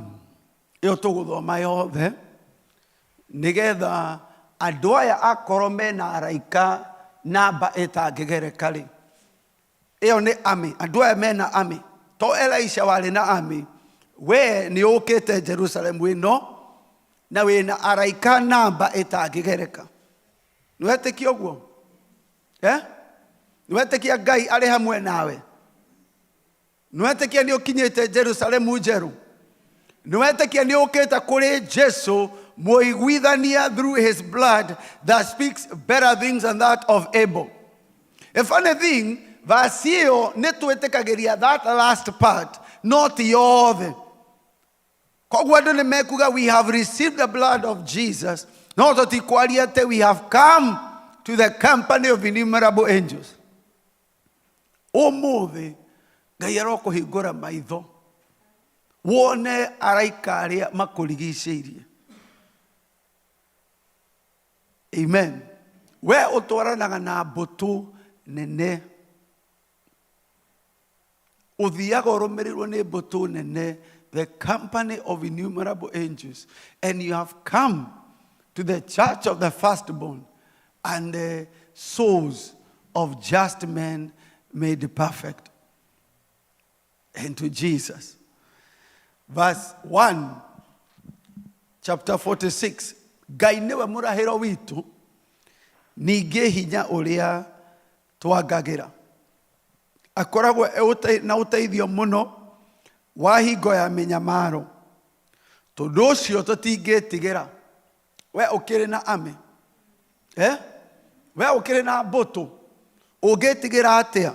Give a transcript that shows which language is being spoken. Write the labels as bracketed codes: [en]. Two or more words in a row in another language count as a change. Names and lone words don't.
[ki] Ĩyo tũgũthoma yothe nĩgetha andũ aya akorwo mena araika namba ĩtangĩgereka rĩ. Ĩyo nĩ army, andũ aya mena army. To Elisha warĩ na army. We nĩ ũkĩte Jerusalem ĩno na wĩna araika namba ĩtangĩgereka. Nĩwetĩkia ũguo? Nĩwetĩkia Ngai arĩ hamwe nawe? Nĩwetĩkia nĩ ũkinyĩte Jerusalemu njerũ? Nĩwetĩkia nĩ ũkĩte kũrĩ Jesu mũiguithania [en] through his blood that speaks better things than that of Abel? If anything, verse [ki] ĩyo nĩ twĩtĩkagĩria [en] that last part, not yothe. [ki] Koguo andũ nĩ mekuga [en] we have received the blood of Jesus, [ki] no tũtikwaria atĩ [en] we have come to the company of innumerable angels. [ki] Ũmũthĩ Ngai arokũhingũra maitho wone araika arĩa makũrigicĩirie. Amen. We ũtwaranaga na mbũtũ nene, ũthiaga ũrũmĩrĩirwo nĩ mbũtũ nene, [en] the company of innumerable angels, and you have come to the church of the firstborn and the souls of just men made perfect, and to Jesus. Verse 1, chapter 46. [ki] Ngai nĩwe mũrahĩro witũ, ningĩ hinya ũrĩa twangagĩra. Akoragwo na ũteithio mũno wa hingo ya mĩnyamaro. Tondũ ũcio tũtingĩtigĩra. We ũkĩrĩ na army, we ũkĩrĩ na mbũtũ, ũngĩtigĩra atĩa?